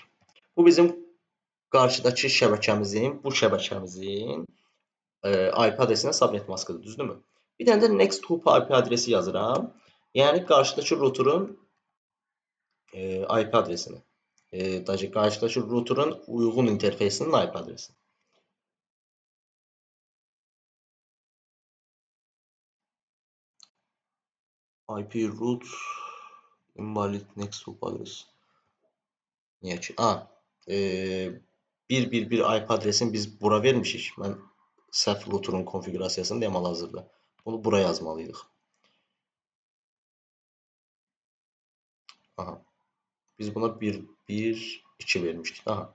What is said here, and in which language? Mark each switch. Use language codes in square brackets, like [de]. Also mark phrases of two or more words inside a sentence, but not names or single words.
[az] Bu bizim qarşıdakı şəbəkəmizin, bu şəbəkəmizin IP adresinə subnet maskıdır, düzdürmü? Bir dənə də [en] next hop IP [az] adresi yazıram. Yəni qarşıdakı router'ın IP adresini. Qarşıdakı router'ın uyğun interfeysinin IP adresini. [en] IP root invalid next hop adresi. [az] Niyə ki? 111 IP adresini biz bura vermişik. Mən səhv router'ın konfiqurasiyasını deyəm hal-hazırda. Bunu bura yazmalıyıq. Aha. Biz buna 112 vermişdik. Aha.